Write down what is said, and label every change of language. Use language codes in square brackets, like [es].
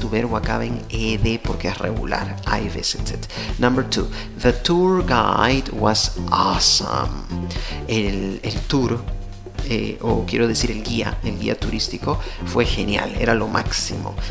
[es] Tu verbo acaba en ed porque es regular. [en] I visited. Number 2. The tour guide was awesome. [es] El tour, o quiero decir el guía turístico fue genial, era lo máximo.